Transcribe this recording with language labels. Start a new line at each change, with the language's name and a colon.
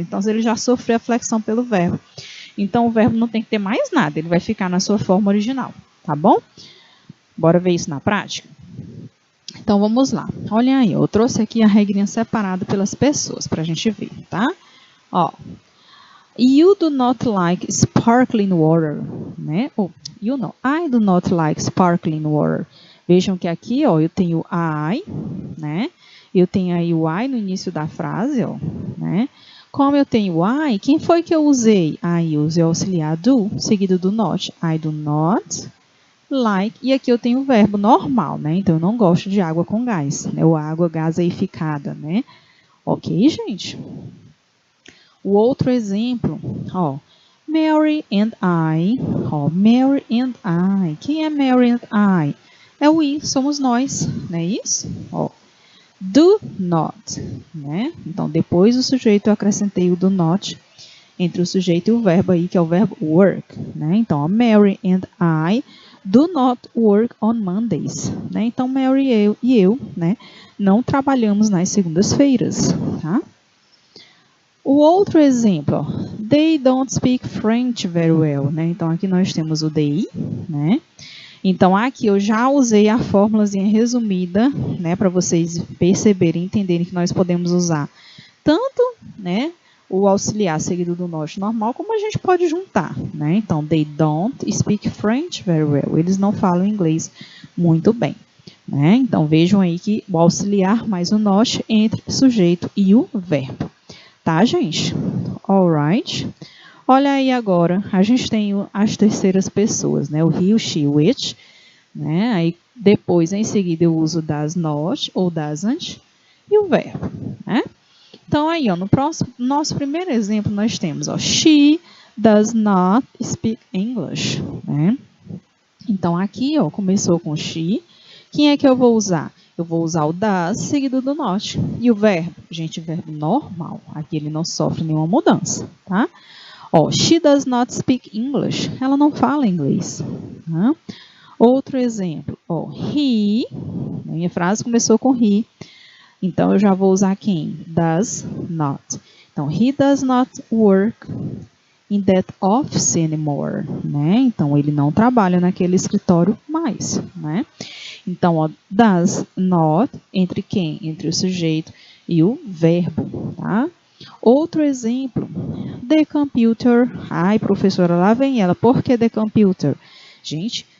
Portuguese: Então, ele já sofreu a flexão pelo verbo. Então, o verbo não tem que ter mais nada. Ele vai ficar na sua forma original, tá bom? Bora ver isso na prática? Então, vamos lá. Olha aí, eu trouxe aqui a regrinha separada pelas pessoas para a gente ver, tá?
English: Ó. You do not like sparkling water, né? Ou, you know, I do not like sparkling water.
Portuguese: Vejam que aqui, ó, eu tenho I, né? Eu tenho aí o I no início da frase, ó, né? Como eu tenho I, quem foi que eu usei? Aí eu usei o auxiliar do, seguido do not. I do not like. E aqui eu tenho o verbo normal, né? Então, eu não gosto de água com gás, né? Ou água gaseificada, né? Ok, gente? O outro exemplo, ó. Mary and I. Ó, Mary and I. Quem é Mary and I? É o we, somos nós, não é isso? Ó. Do not, né? Então, depois do sujeito eu acrescentei o do not entre o sujeito e o verbo aí, que é o verbo work, né?
English: Então, ó, Mary and I do not work on Mondays, né?
Portuguese: Então, Mary e eu, né, não trabalhamos nas segundas-feiras, tá?
English: O outro exemplo, ó, they don't speak French very well, né?
Portuguese: Então, aqui nós temos o they, né? Então, aqui eu já usei a fórmulazinha resumida, né, para vocês perceberem e entenderem que nós podemos usar tanto, né, o auxiliar seguido do not normal, como a gente pode juntar, né?
English: Então, they don't speak French very well.
Portuguese: Eles não falam inglês muito bem, né? Então, vejam aí que o auxiliar mais o not entre sujeito e o verbo. Tá, gente? Alright. Olha aí agora, a gente tem as terceiras pessoas, né? O he, o she, o it, né? Aí depois, em seguida, eu uso does not ou doesn't e o verbo, né? Então, aí, ó, no nosso primeiro exemplo, nós temos, ó,
English: she does not speak English,
Portuguese: né? Então, aqui, ó, começou com she. Quem é que eu vou usar? Eu vou usar o does seguido do not. E o verbo? Gente, verbo normal. Aqui ele não sofre nenhuma mudança, tá?
English: Ó, she does not speak English.
Portuguese: Ela não fala inglês. Tá? Outro exemplo, ó, he. Minha frase começou com he. Então, eu já vou usar quem?
English: Does not. Então, he does not work in that office anymore, né?
Portuguese: Então, ele não trabalha naquele escritório mais, né? Então, ó, does not, entre quem? Entre o sujeito e o verbo, tá? Outro exemplo, the computer. Ai, professora, lá vem ela. Por que the computer? Gente,